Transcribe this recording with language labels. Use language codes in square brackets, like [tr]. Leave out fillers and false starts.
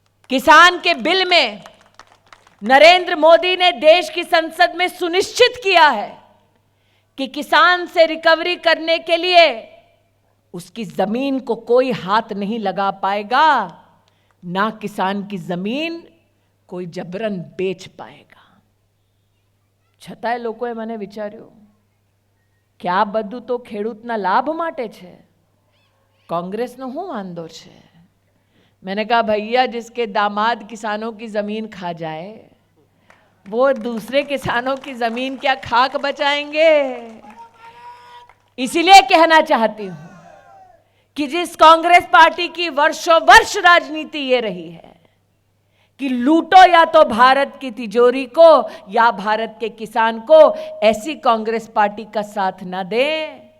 [hi] किसान के बिल में नरेंद्र मोदी ने देश की संसद में सुनिश्चित किया है कि किसान से रिकवरी करने के लिए उसकी जमीन को कोई हाथ नहीं लगा पाएगा, ना किसान की जमीन कोई जबरन बेच पाएगा। [gu] છતાંય લોકોએ મને વિચાર્યું કે આ બધું તો ખેડૂતના લાભ માટે છે, कांग्रेसનો શું વાંધો છે? [hi] मैंने कहा भैया जिसके दामाद किसानों की जमीन खा जाए वो दूसरे किसानों की जमीन क्या खाक बचाएंगे? इसीलिए कहना चाहती हूं कि जिस कांग्रेस पार्टी की वर्षों वर्ष राजनीति ये रही है कि लूटो या तो भारत की तिजोरी को या भारत के किसान को, ऐसी कांग्रेस पार्टी का साथ न दें।